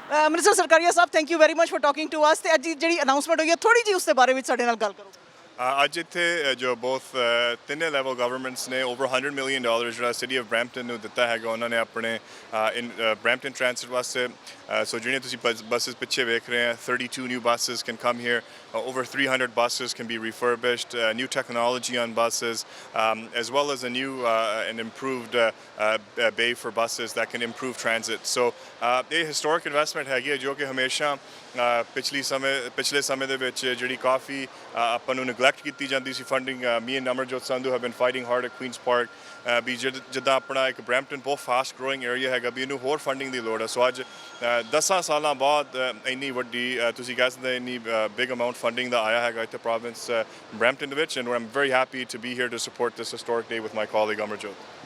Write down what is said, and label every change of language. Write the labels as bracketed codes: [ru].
[en] Minister Sarkaria Sahab, thank you very much for talking to us. [pa] ਤੇ ਅੱਜ ਜਿਹੜੀ announcement ਹੋਈ ਹੈ ਥੋੜੀ ਜਿਹੀ ਉਸ ਦੇ ਬਾਰੇ ਵਿੱਚ ਸਾਡੇ ਨਾਲ ਗੱਲ ਕਰੋ। ਅੱਜ ਇੱਥੇ ਜੋ both ਤਿੰਨੇ ਲੈਵਲ ਗਵਰਨਮੈਂਟਸ ਨੇ [en] over $100 million [pa] ਜਿਹੜਾ ਸਿਟੀ ਆਫ ਬ੍ਰੈਂਪਟਨ ਨੂੰ ਦਿੱਤਾ ਹੈਗਾ ਉਹਨਾਂ ਨੇ ਆਪਣੇ ਬ੍ਰੈਂਪਟਨ ਟ੍ਰਾਂਸਿਟ ਵਾਸਤੇ ਸੋ ਜਿਹੜੀਆਂ ਤੁਸੀਂ ਬੱਸਸ ਪਿੱਛੇ ਵੇਖ ਰਹੇ ਆ [en] 32 new buses can come here, over 300 buses can be refurbished, new technology on buses, as well as a new and improved bay for buses that can improve transit. [pa] So ਇਹ [en] historic investment [pa] ਹੈਗੀ ਹੈ ਜੋ ਕਿ ਹਮੇਸ਼ਾ ਪਿਛਲੇ ਸਮੇਂ ਦੇ ਵਿੱਚ ਜਿਹੜੀ ਕਾਫੀ ਆਪਾਂ ਨੂੰ ਨੈਗਲੈਕਟ ਕੀਤੀ ਜਾਂਦੀ ਸੀ funding [en] me and Amarjot Sandhu have been fighting hard at Queen's Park [pa] ਵੀ ਜਿੱਦਾਂ ਆਪਣਾ ਇੱਕ ਬ੍ਰੈਂਪਟਨ ਬਹੁਤ ਫਾਸਟ ਗਰੋਇੰਗ ਏਰੀਆ ਹੈਗਾ ਵੀ ਇਹਨੂੰ ਹੋਰ ਫੰਡਿੰਗ ਦੀ ਲੋੜ ਹੈ ਸੋ ਅੱਜ 10 ਸਾਲਾਂ ਬਾਅਦ ਇੰਨੀ ਵੱਡੀ ਤੁਸੀਂ ਕਹਿ ਸਕਦੇ ਇੰਨੀ ਬਿਗ ਅਮਾਊਂਟ ਫੰਡਿੰਗ ਦਾ ਆਇਆ ਹੈਗਾ ਇੱਥੇ ਪ੍ਰੋਵਿੰਸ ਬ੍ਰੈਂਪਟਨ ਦੇ ਵਿੱਚ [en] and I'm very happy to be here to support this historic day with my colleague Amarjot.